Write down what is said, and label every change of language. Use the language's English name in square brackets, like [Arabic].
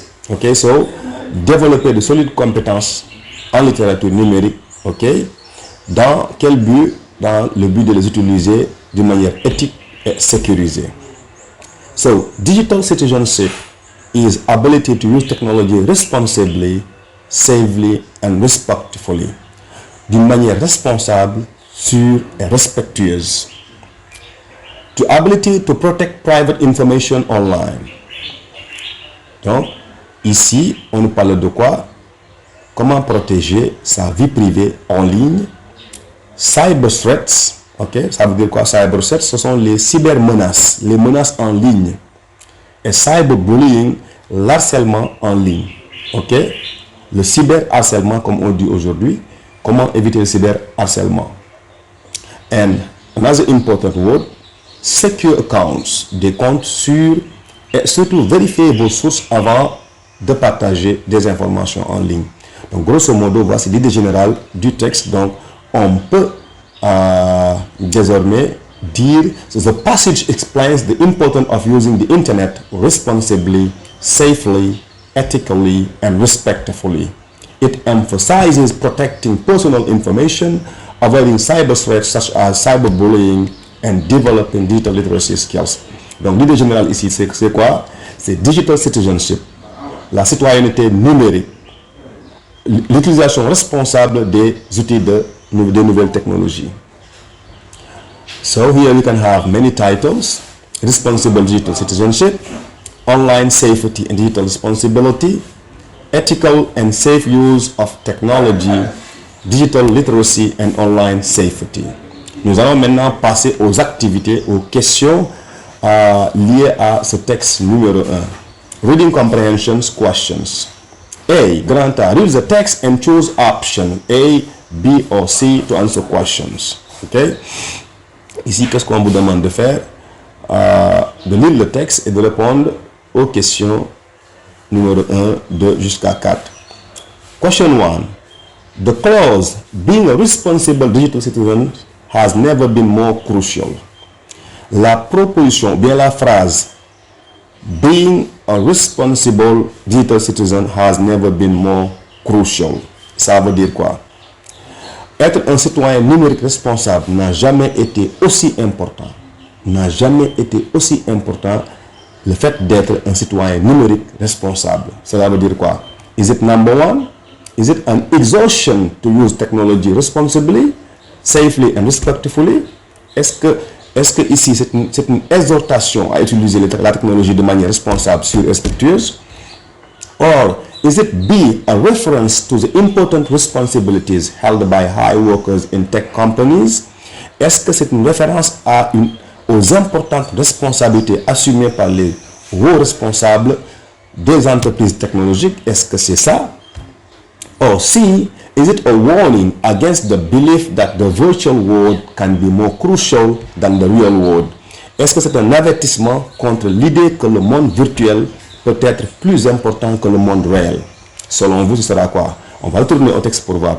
[French] Ok, so développer de solides compétences en littérature numérique. Ok, dans quel but? Dans le but de les utiliser d'une manière éthique et sécurisée. [English] So, digital citizenship is ability to use technology responsibly, safely and respectfully. [French] D'une manière responsable, sûre et respectueuse. [English] To ability to protect private information online. [French] Donc, ici, on nous parle de quoi? Comment protéger sa vie privée en ligne. Cyber threats, ok, ça veut dire quoi? Cyber threats, ce sont les cybermenaces, les menaces en ligne. Et cyberbullying, l'harcèlement en ligne, ok. Le cyberharcèlement, comme on dit aujourd'hui. Comment éviter le cyberharcèlement? [English] And another important word, secure accounts, [French] des comptes sûrs et surtout vérifier vos sources avant de partager des informations en ligne. Donc, grosso modo, voici l'idée générale du texte. Donc, on peut désormais dire, [English] so the passage explains the importance of using the internet responsibly, safely, ethically, and respectfully. It emphasizes protecting personal information, avoiding cyber threats such as cyberbullying, and developing digital literacy skills. [French] Donc, l'idée générale ici, c'est quoi? C'est digital citizenship, la citoyenneté numérique, l'utilisation responsable des outils de nouvelles technologies. [English] So here we can have many titles: responsible digital citizenship, online safety and digital responsibility, ethical and safe use of technology, digital literacy and online safety. [French] Nous allons maintenant passer aux activités, aux questions liées à ce texte numéro 1. [English] Reading comprehensions questions. A. Grand A. Read the text and choose option A, B or C to answer questions. Ok? [French] Ici, qu'est-ce qu'on vous demande de faire? De lire le texte et de répondre aux questions numéro 1, 2 jusqu'à 4. [English] Question 1. The clause, being a responsible digital citizen has never been more crucial. [French] La proposition, bien la phrase, [English] being a responsible digital citizen has never been more crucial. [French] Ça veut dire quoi? Être un citoyen numérique responsable n'a jamais été aussi important. N'a jamais été aussi important le fait d'être un citoyen numérique responsable. Cela veut dire quoi? [English] Is it number one? Is it an exhaustion to use technology responsibly, safely and respectfully? [French] Est-ce que ici c'est une exhortation à utiliser la technologie de manière responsable, sûre et respectueuse? [English] Or is it B, a reference to the important responsibilities held by high workers in tech companies? [French] Est-ce que c'est une référence aux importantes responsabilités assumées par les hauts responsables des entreprises technologiques? Est-ce que c'est ça? [English] Or C, is it a warning against the belief that the virtual world can be more crucial than the real world? [French] Est-ce que c'est un avertissement contre l'idée que le monde virtuel peut être plus important que le monde réel? Selon vous, ce sera quoi? On va retourner au texte pour voir.